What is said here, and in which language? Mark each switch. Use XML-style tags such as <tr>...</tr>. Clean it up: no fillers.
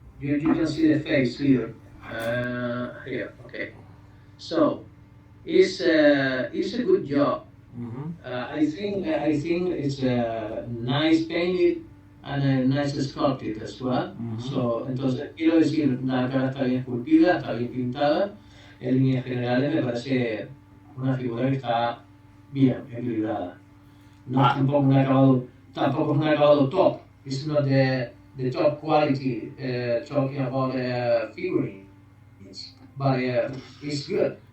<en>You can see the face here. Here, okay. So, it's a good job. Mm-hmm. I think it's nice painted and nice sculpted as well. Mm-hmm.</en> <es>So, entonces quiero decir, la cara está bien esculpida, está bien pintada. En líneas generales me parece una figura que está bien equilibrada. No es tampoco es un acabado top.</es> <en>It's not the top quality talking about figurines, but it's good.</en>